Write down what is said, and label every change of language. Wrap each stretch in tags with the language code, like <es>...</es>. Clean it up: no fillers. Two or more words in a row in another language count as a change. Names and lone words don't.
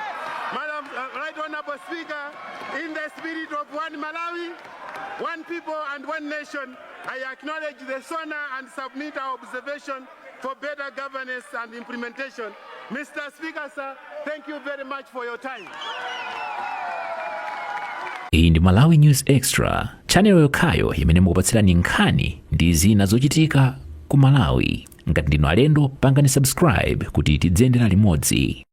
<en>Madam, Right Honorable Speaker, in the spirit of one Malawi, one people and one nation, I acknowledge the SONA and submit our observation for better governance and implementation. Mr. Speaker, sir, thank you very much for your time.</en> <ny>Iyi ndi Malawi News Extra, channel yokhayo imene mukupatsirani nkhani ndi zina zochitika ku Malawi. Ngati ndinu alendo, pangani subscribe kuti tidziyendera limodzi.</ny>